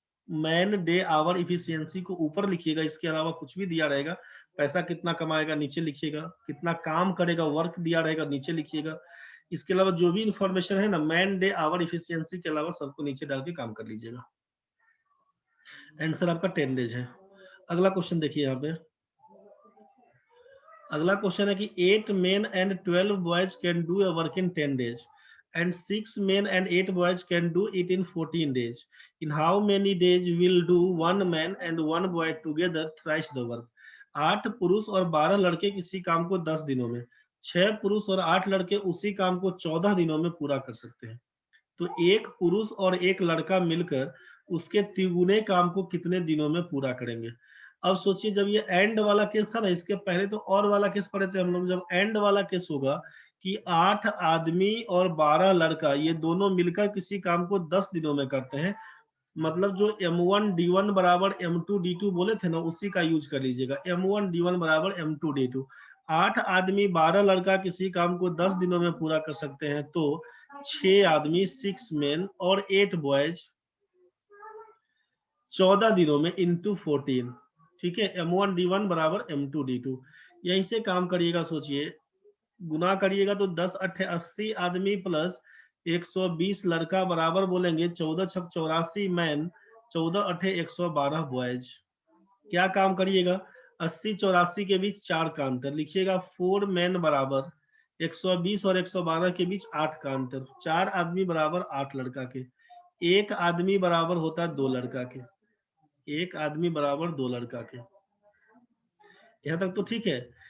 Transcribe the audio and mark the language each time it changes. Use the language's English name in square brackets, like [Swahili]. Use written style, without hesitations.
[Hindi] Man day our efficiency को ऊपर लिखिएगा, इसके अलावा कुछ भी दिया रहेगा, पैसा कितना कमाएगा नीचे लिखिएगा, कितना काम करेगा वर्क दिया रहेगा नीचे लिखिएगा, इसके अलावा जो भी इंफॉर्मेशन है ना मैन डे आवर इफिशियंसी के अलावा सबको नीचे डाल के काम कर लीजिएगा। आंसर आपका 10 डेज है। अगला क्वेश्चन देखिए यहाँ पे, अगला क्वेश्चन है कि [English] 8 men and 12 boys can do a work in 10 days and 6 men and 8 boys can do it in 14 days. In how many days will do one man and one boy together thrice the work? [Hindi] 8 पुरुष और 12 लड़के किसी काम को 10 दिनों में, 6 पुरुष और 8 लड़के उसी काम को 14 दिनों में पूरा कर सकते हैं। तो एक पुरुष और एक लड़का मिलकर उसके तिगुने काम को कितने दिनों में पूरा करेंगे? अब सोचिए, जब ये एंड वाला केस था ना, इसके पहले तो और वाला केस पढ़े थे हम लोग। जब एंड वाला केस होगा कि 8 आदमी और 12 लड़का ये दोनों मिलकर किसी काम को 10 दिनों में करते हैं, मतलब जो M1 D1 बराबर M2 D2 बोले थे ना, उसी का यूज कर लीजिएगा। M1 D1 बराबर M2 D2। 8 आदमी 12 लड़का किसी काम को 10 दिनों में पूरा कर सकते हैं, तो 6 आदमी 6 मेन और 8 बॉयज 14 दिनों में इंटू 14। ठीक है, M1 D1 बराबर M2 D2। यहीं से काम करिएगा, सोचिए गुना करिएगा तो 10 अट्ठे 80 आदमी प्लस 120 लड़का बराबर बोलेंगे 14 छक 84 मैन, 14 अट्ठे 112 बॉयज। क्या काम करिएगा, 80 84 के बीच 4 का अंतर लिखिएगा, 4 मैन बराबर 120 और 112 के बीच 8 का अंतर, 4 आदमी बराबर 8 लड़का के, एक आदमी बराबर होता है 2 लड़का के, एक आदमी बराबर 2 लड़का के। यहां तक तो ठीक है।